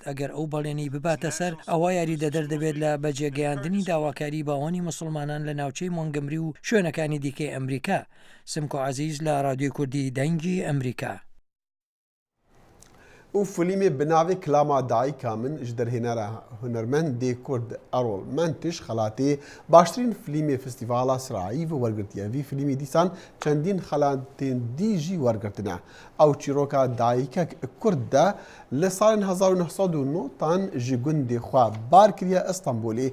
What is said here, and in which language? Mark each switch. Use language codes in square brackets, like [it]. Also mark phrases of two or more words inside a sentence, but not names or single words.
[ckb] ئەگەر ئەو بەڵێنی بباتە سەر ئەوە یاری دەدەر دەبێت لە بەجێگەیاندنی داواکاری باوانی مسلمانان لە ناوچەی مۆنتگۆمری و شوێنەکانی دیکەی ئەمریکا. سمکۆ عەزیز لە رادیۆی کوردی دەنگی ئەمریکا. [ku] و فیلمی بناوی کلاما دایکا من ji derhênera hunermendê Kurd Erol Mentiş xelatê baştirîn fîlmê Festîvala Sirayî ve wergirtiye. Vî fîlmê dîsan çendîn xelatên dî jî wergirtine. Ew çîroka dayîkek Kurd de li salên 1990 ji gundê xwe bar kiriye İstanbulê.